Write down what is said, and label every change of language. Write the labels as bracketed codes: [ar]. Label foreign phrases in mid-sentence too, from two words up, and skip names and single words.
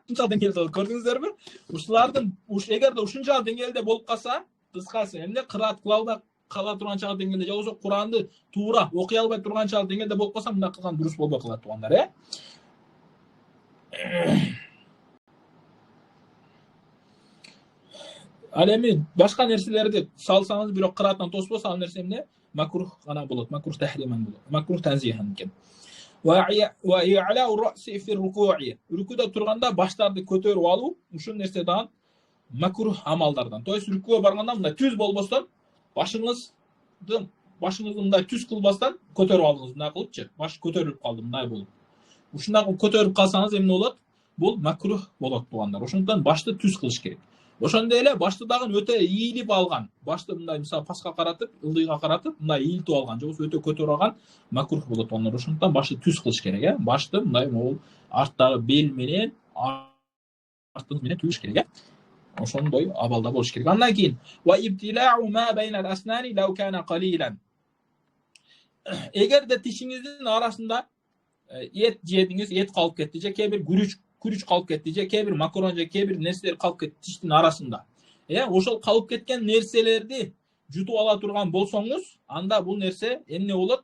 [ky] Ушунчалык деңгээлде көрдүңүздөрбү? Ушулардын эгерде ушунчалык деңгээлде болуп калса, кыскасы эмне кыраат кыла албай кала турганчалык деңгээлде, же болсо Куранды туура окуй албай турганчалык деңгээлде болуп калса, мындай кылган дурус болбой калат туугандар, Ал эми башка нерселерди салсаңыз, бирок кырааттан тоспосо, ал нерсе эмне? Макрух гана болот. [ar] مكروه تحريما [ky] болот. [ar] مكروه تنزيها [ky] экен. [ar] وإعلاء الرأس في الركوع. [ky] Рукуда турганда баштарды көтөрүп алуу, ушул нерсе дагы макрух амалдардан. [ru] То есть [ky] рукуга барганда мындай түз болбостон, башыңызды мындай түз кылбастан көтөрүп алыңыз, мындай кылыпчы. Баш көтөрүлүп калды, мындай болуп. Ушундай кылып көтөрүп калсаңыз эмне болот? Бул макрух болот туугандар. Ошондуктан башты түз кылыш керек. Ошондой эле башты дагы өтө ийилип алган. Башты мындай мисалы паска каратып, ылдыйга каратып, мындай ийилтип алган, же болсо өтө көтөрүп алган макрух болот туугандар. Ошондуктан башты түз кылыш керек, Башты мындай могул арттагы бел менен, арттын менен түзүш керек, Ошондой абалда болуш керек. Андан кийин [ar] وابتلاع ما بين الأسنان ولو كان قليلا. [ky] Эгерде тишиңиздин арасында эт жедиңиз, эт калып кетти, же кээ бир күрүч калып кетти, же кээ бир макарон, же кээ бир нерселер калып кетти тиштин арасында. Ошол калып кеткен нерселерди жутуп ала турган болсоңуз, анда бул нерсе эмне болот?